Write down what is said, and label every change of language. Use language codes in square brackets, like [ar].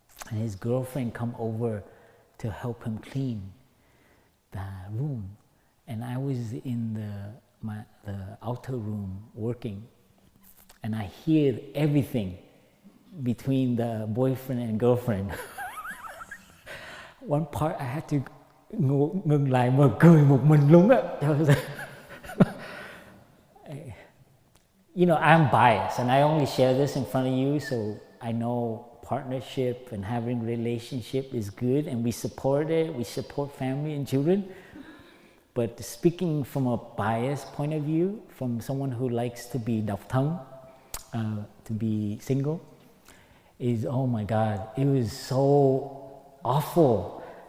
[en] And his girlfriend come over to help him clean the room. And I was in the outer room working. And I hear everything between the boyfriend and girlfriend. One part I had to [vi] ngừng lại mà cười một mình luôn á. [en] You know, I'm biased and I only share this in front of you, so I know partnership and having relationship is good and we support it, we support family and children. But speaking from a biased point of view, from someone who likes to be [vi] độc thân, [en] to be single, is, oh my God, it was so awful.